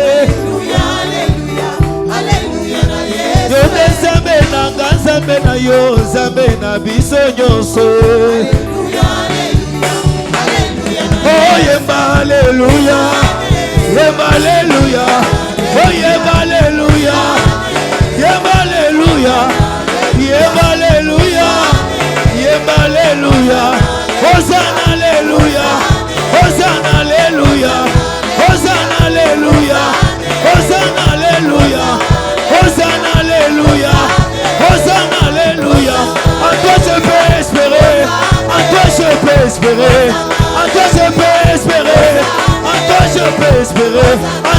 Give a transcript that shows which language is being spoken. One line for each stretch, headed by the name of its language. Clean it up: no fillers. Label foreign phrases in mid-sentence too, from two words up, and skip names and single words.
Lingala: yonde Nzambe nanga Nzambe na yo Nzambe na biso nyonso oh yemba aleluya yemba aleluya oh yemba aleluya yemba aleluya yemba aleluya yemba aleluya Hosanna aleluya Hosanna aleluya Hosanna aleluya Hosanna aleluya Hosanna aleluya Hosanna aleluya.
French: En toi je peux espérer, en toi je peux espérer, en toi je peux espérer, en toi je peux espérer, en